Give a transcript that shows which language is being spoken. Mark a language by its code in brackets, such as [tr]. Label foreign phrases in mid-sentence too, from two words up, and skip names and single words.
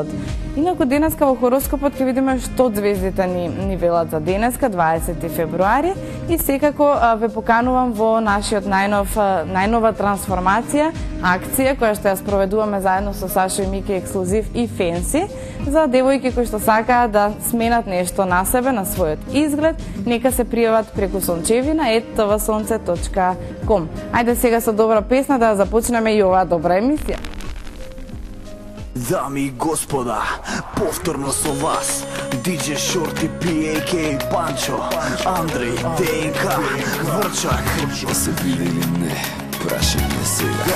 [mk] Инаку денеска во хороскопот ќе видиме што звездите ни велат за денеска, 20 февруари, и секако ве поканувам во нашиот најнова трансформација, акција која што ја спроведуваме заедно со Сашо и Мики Ексклузив и Фенси, за девојки кои што сакаат да сменат нешто на себе, на својот изглед, нека се пријават преку sonchevina@tvsonce.com. Ајде сега со добра песна да започнеме и оваа добра емисија. Дами и господа, повторно со вас DJ Shorty P.A.K. Панчо, Андреј, ДНК, Врчак. Да се биде или не, прашање сега.